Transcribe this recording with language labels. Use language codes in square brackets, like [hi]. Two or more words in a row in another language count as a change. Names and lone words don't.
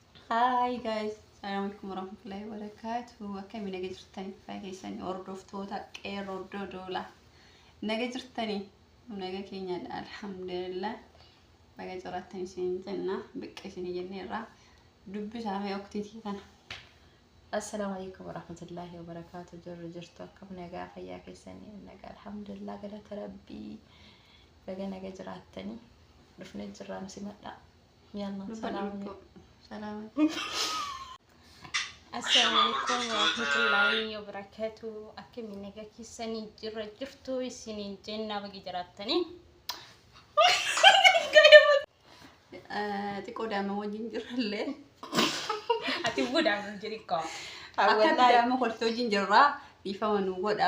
[en] Hi guys, [ar] السلام عليكم ورحمة الله وبركاته. [om] Akkam naga jirtani fageessani hordoftoota qeerroo dodola. Naga jirtani naga keenya alhamdulillah. Baga jiraatani isin jenna biqqisini jenneerra dubbisaame waqtiitii kana. [ar] السلام عليكم ورحمة الله وبركاته. [om] Jirtu akkam naga fayyaa keessani naga alhamdulillah galata rabbii. Baga naga jiraatani dhufne jirra simadha. [ar] يلا سلام. السلام عليكم ورحمة الله وبركاته. [om] Akkam naga keessanii jirtu isin jenna bagi jiraatani. Xiqqoo daa'ima wajjin jirrallee. Ati boodaan jirikko. Akka daa'ima kolfaa wajjin jirra ifama nu godha.